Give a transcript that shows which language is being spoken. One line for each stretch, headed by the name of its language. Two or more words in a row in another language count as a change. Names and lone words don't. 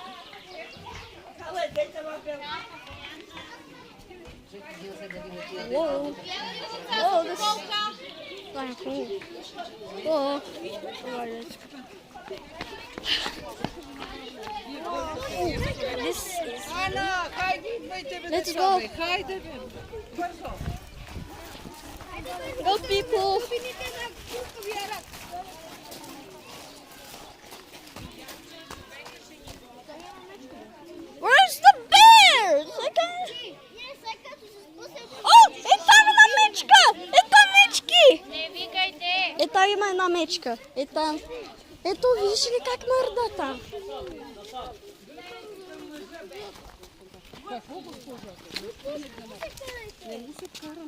English: Whoa. Whoa, this is kind of cool. Whoa. This is...
Bulgarian: Ана, хайде, идвайте бе.
English: Let's go.
Bulgarian: Хайде бе. Бързо.
English: Go, people. Where's the bears? I can't...
Bulgarian: О, там една мечка! Мечки! Не викайте! Там има една мечка. Там. Ето, виж ли как мърда там? Не му се карам.